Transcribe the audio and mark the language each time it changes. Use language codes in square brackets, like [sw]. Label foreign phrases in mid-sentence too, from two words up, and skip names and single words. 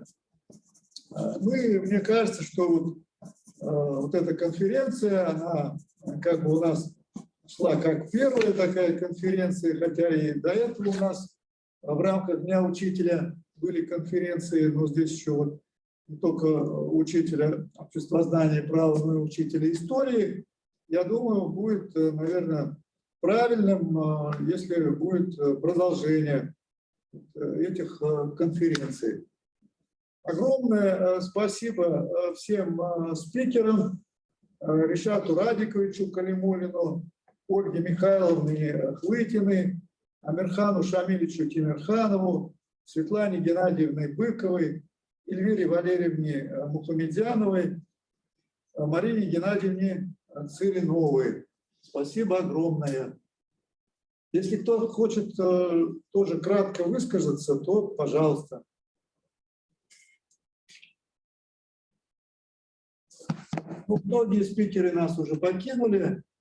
[ru] Мне кажется, что вот эта конференция, она как бы у нас шла как первая такая конференция, хотя и до этого у нас в рамках Дня учителя были конференции, но здесь еще вот не только учителя обществознания и права, но и учителя истории. Я думаю, будет, наверное, правильным, если будет продолжение этих конференций. Огромное спасибо всем спикерам, Ришату Радиковичу Калимуллину, Ольге Михайловне Хлытиной, Амирхану Шамилевичу Тимирханову, Светлане Геннадьевне Быковой, Эльвире Валерьевне Мухамедяновой, Марине Геннадьевне Цыриновой. Спасибо огромное. Если кто хочет тоже кратко высказаться, то пожалуйста. Многие спикеры нас уже покинули.